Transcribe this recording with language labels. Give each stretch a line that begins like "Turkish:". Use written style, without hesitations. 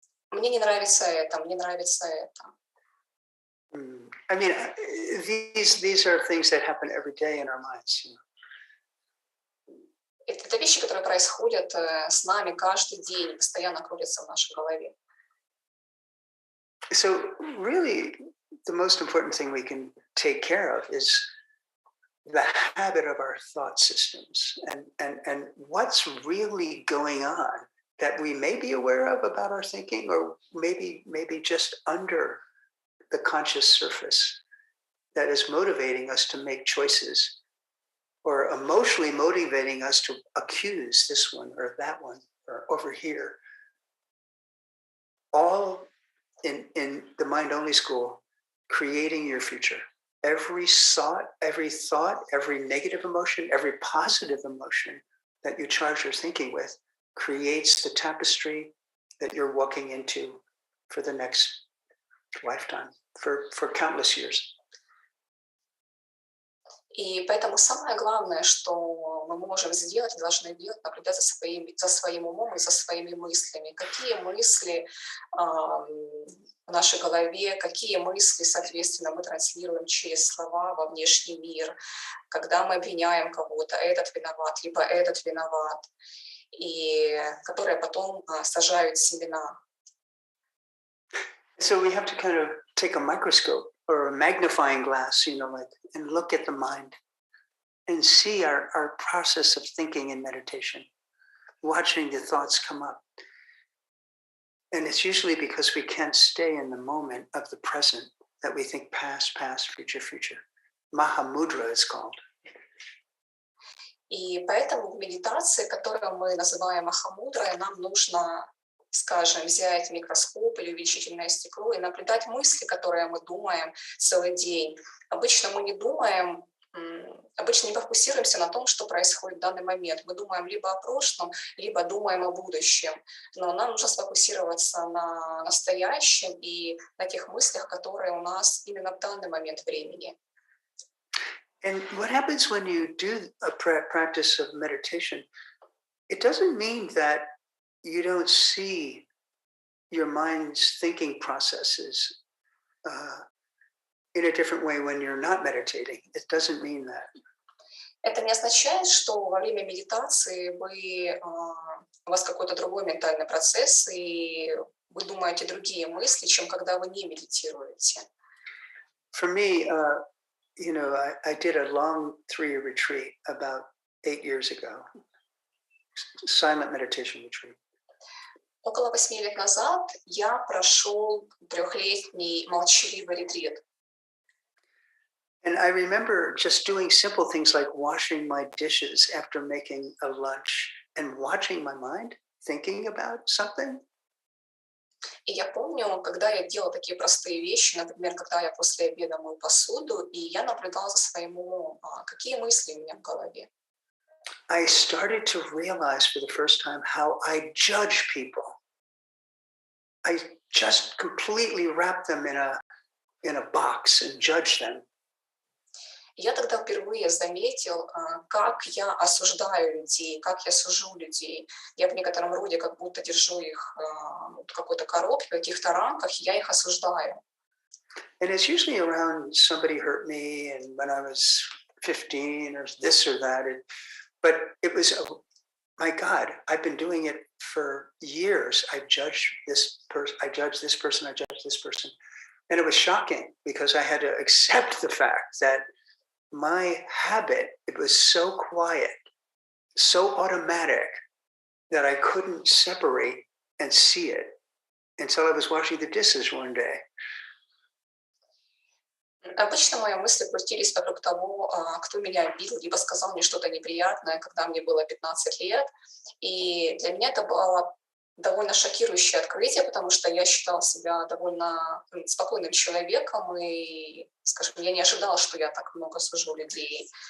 Russian: Мне не нравится это, мне нравится это.
English: I mean, these are things that happen every day in our minds.
Russian: Это вещи, которые происходят с нами каждый день, постоянно крутятся в нашей голове.
English: So really, the most important thing we can take care of is the habit of our thought systems and what's really going on that we may be aware of about our thinking, or maybe just under the conscious surface that is motivating us to make choices, or emotionally motivating us to accuse this one or that one or over here. All in the Mind Only School, creating your future. Every thought, every negative emotion, every positive emotion that you charge your thinking with creates the tapestry that you're walking into for the next lifetime, for countless years.
Russian: И поэтому самое главное, что мы можем сделать, должны делать, наблюдать за своим умом и за своими мыслями. Какие мысли в нашей голове, какие мысли, соответственно, мы транслируем через слова во внешний мир, когда мы обвиняем кого-то, этот виноват, либо этот виноват, и которые потом сажают семена.
English: So we have to kind of take a microscope or a magnifying glass, and look at the mind and see our process of thinking in meditation, watching the thoughts come up. And it's usually because we can't stay in the moment of the present that we think past, future. Mahamudra is called.
Russian: И поэтому в медитации, которую мы называем Махамудрой, нам нужно, скажем, взять микроскоп или увеличительное стекло и наблюдать мысли, которые мы думаем целый день. Обычно мы не думаем, обычно не фокусируемся на том, что происходит в данный момент. Мы думаем либо о прошлом, либо думаем о будущем. Но нам нужно сфокусироваться на настоящем и на тех мыслях, которые у нас именно в данный момент времени.
English: And what happens when you do a practice of meditation, it doesn't mean that you don't see your mind's thinking processes in a different way when you're not meditating. It doesn't mean that.
Russian: Это не означает, что во время медитации у вас какой-то другой ментальный процесс, и вы думаете другие мысли, чем когда вы не медитируете.
English: For me, I did a long 3-year retreat about 8 years ago, silent meditation retreat.
Russian: Около 8 лет назад я прошел 3-летний молчаливый ретрит.
English: And I remember just doing simple things like washing my dishes after making a lunch and watching my mind, thinking about something.
Russian: И я помню, когда я делала такие простые вещи, например, когда я после обеда мою посуду, и я наблюдала за своим умом, какие мысли у меня в голове.
English: I started to realize for the first time how I judge people. I just completely wrap them in a box and judge them.
Russian: Я тогда впервые заметил, как я осуждаю людей, как я сужу людей. Я в некотором роде как будто держу их в какой-то коробке, в каких-то рамках, и я их осуждаю.
English: And it's usually around somebody hurt me, and when I was 15 or this or that. But it was, my God, I've been doing it for years. I judge this person, I judge this person, I judge this person. And it was shocking because I had to accept the fact that my habit, it was so quiet, so automatic that I couldn't separate and see it until I was washing the dishes one day.
Russian: Обычно мои мысли крутились вокруг того, кто меня обидел, либо сказал мне что-то неприятное, когда мне было 15 лет. И для меня это было довольно шокирующее открытие, потому что я считала себя довольно спокойным человеком, и, скажем, я не ожидала, что я так много сужу людей.